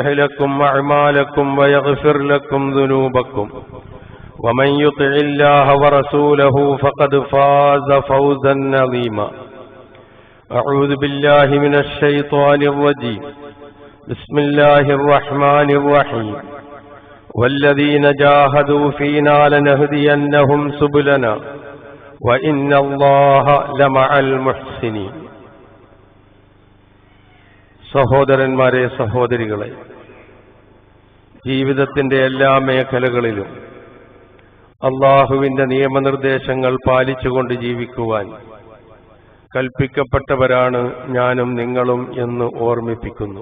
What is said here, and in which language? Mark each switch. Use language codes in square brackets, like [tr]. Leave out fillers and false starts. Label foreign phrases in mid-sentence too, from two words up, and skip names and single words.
[ar] لكم أعمالكم ويغفر لكم ذنوبكم ومن يطع الله ورسوله فقد فاز فوزا عظيما أعوذ بالله من الشيطان الرجيم بسم الله الرحمن الرحيم والذين جاهدوا فينا لنهدينهم سبلنا وإن الله لمع المحسنين [ml] സഹോദരന്മാരെ, സഹോദരികളെ, ജീവിതത്തിന്റെ എല്ലാ മേഖലകളിലും അള്ളാഹുവിന്റെ നിയമനിർദ്ദേശങ്ങൾ പാലിച്ചുകൊണ്ട് ജീവിക്കുവാൻ കൽപ്പിക്കപ്പെട്ടവരാണ് ഞാനും നിങ്ങളും എന്ന് ഓർമ്മിപ്പിക്കുന്നു.